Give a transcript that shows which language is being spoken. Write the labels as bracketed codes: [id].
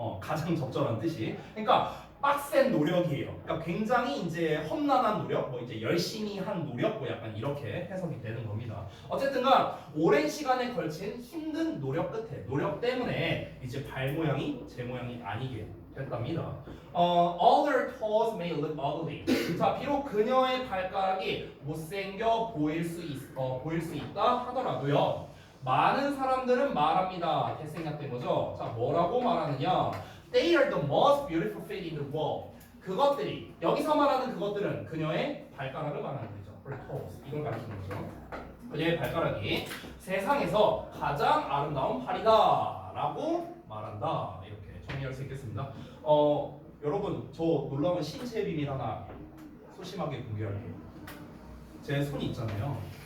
[ko] 가장 적절한 뜻이. 그러니까 빡센 노력이에요. 그러니까 굉장히 이제 험난한 노력, 뭐 이제 열심히 한 노력, 뭐 약간 이렇게 해석이 되는 겁니다. 어쨌든간 오랜 시간에 걸친 힘든 노력 끝에, 노력 때문에 이제 발 모양이 제 모양이 아니게 됐답니다. [en] All their toes may look ugly. [ko] 자, 비록 그녀의 발가락이 못생겨 보일 수 있다 하더라도요, 많은 사람들은 말합니다. 대생략된 거죠. 자, 뭐라고 말하느냐? [en] They are the most beautiful feet in the world. [ko] 그것들이, 여기서 말하는 그것들은 그녀의 발가락을 말하는 거죠. [en] Her toes. 이걸 가리키는 거죠. [ko] 그녀의 발가락이 세상에서 가장 아름다운 팔이다 라고 말한다. 이렇게 정리할 수 있겠습니다. 여러분, 저 놀라운 신체 비밀 하나 소심하게 공개할게요. 제 손이 있잖아요.